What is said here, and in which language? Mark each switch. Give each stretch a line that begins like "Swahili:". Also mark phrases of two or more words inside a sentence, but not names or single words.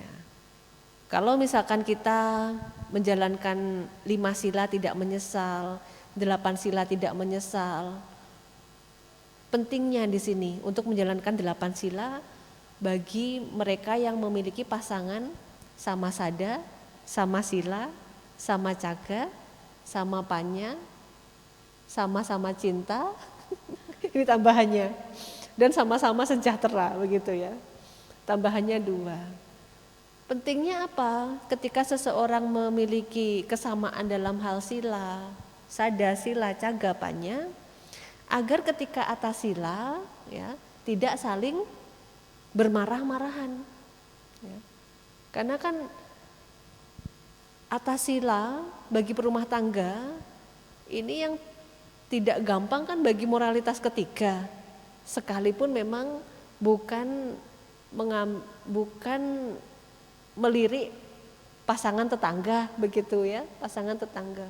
Indonesian: Kalau misalkan kita menjalankan 5 sila tidak menyesal, 8 sila tidak menyesal, pentingnya di sini untuk menjalankan 8 sila bagi mereka yang memiliki pasangan sama sada, sama sila, sama caga, sama panya, sama-sama cinta, ini tambahannya, dan sama-sama sejahtera, begitu ya. Tambahannya 2. Pentingnya apa? Ketika seseorang memiliki kesamaan dalam hal
Pali: sila, sada, sila, caga, panya,
Indonesian: agar ketika atas sila ya tidak saling bermarah-marahan. Ya. Karena kan atas sila bagi perumah tangga ini yang tidak gampang kan bagi moralitas ketiga, sekalipun memang bukan melirik pasangan tetangga begitu ya, pasangan tetangga.